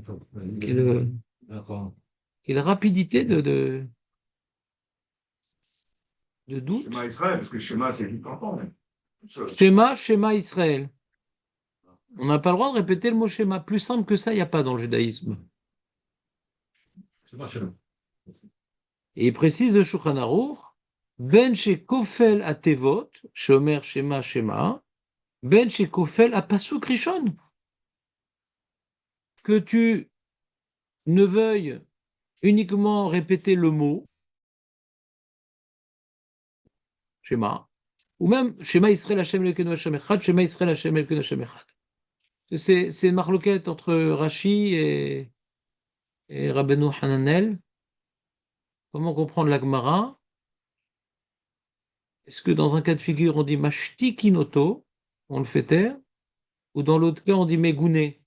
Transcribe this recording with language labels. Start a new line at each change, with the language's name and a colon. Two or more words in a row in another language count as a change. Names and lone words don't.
French: Quelle rapidité de doute.
Hebrew: שמע ישראל,
French: parce que Shema, c'est vite entend.
Hebrew: שמע ישראל.
French: On n'a pas le droit de répéter le mot Shema. Plus simple que ça, il n'y a pas dans le judaïsme. Shema. Et il précise de Shulchan Aruch,
Hebrew: בין שכופל התיבות, שאומר שמע שמע, בין שכופל הפסוק ראשון.
French: Que tu ne veuilles uniquement répéter le mot Shema, ou même
Hebrew: שמע ישראל ה' אלקינו ה' אחד, שמע ישראל ה' אלקינו ה' אחד.
French: C'est une marloquette entre Rashi et Rabbeinu Hananel. Comment comprendre la Gemara? Est-ce que dans un cas de figure, on dit Mashtikinoto, on le fait taire, ou dans l'autre cas, on dit Megouné?